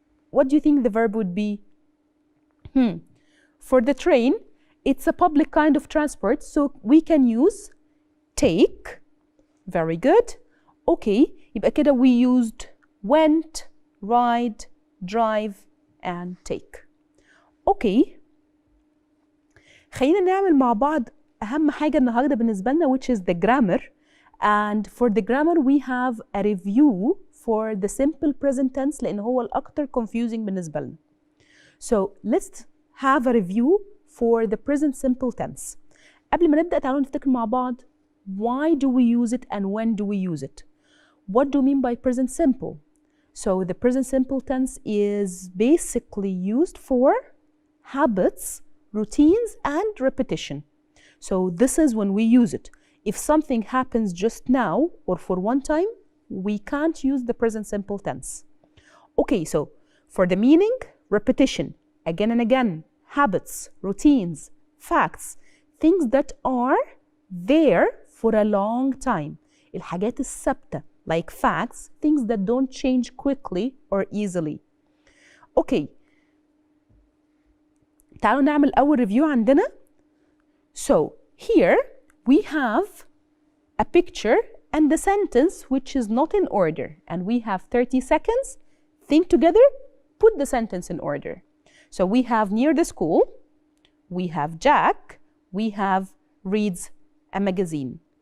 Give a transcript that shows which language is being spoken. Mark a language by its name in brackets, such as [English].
[English] What do you think the verb would be? For the train, it's a public kind of transport, so we can use take. Very good. Okay, [Arabic] يبقى كده [English] we used went, ride, drive, and take. Okay. [Arabic] خلينا نعمل مع بعض أهم حاجة النهاردة بالنسبة لنا, [English] which is the grammar. And for the grammar we have a review for the simple present tense [Arabic] لأن هو الأكتر [English] confusing [Arabic] بالنسبة لنا. [English] So let's have a review for the present simple tense. [Arabic] قبل ما نبدأ تعالوا نفتكر مع بعض [English] why do we use it and when do we use it? What do we mean by present simple? So the present simple tense is basically used for habits, routines, and repetition. So this is when we use it. If something happens just now or for one time, we can't use the present simple tense. Okay, so for the meaning, repetition, again and again, habits, routines, facts, things that are there for a long time. [Arabic] الحاجات الثابتة, [English] like facts, things that don't change quickly or easily. Okay. [Arabic] تعالوا نعمل أول review عندنا. [English] So here we have a picture and the sentence which is not in order, and we have 30 seconds. Think together, put the sentence in order. So we have near the school, we have Jack, we have reads a magazine.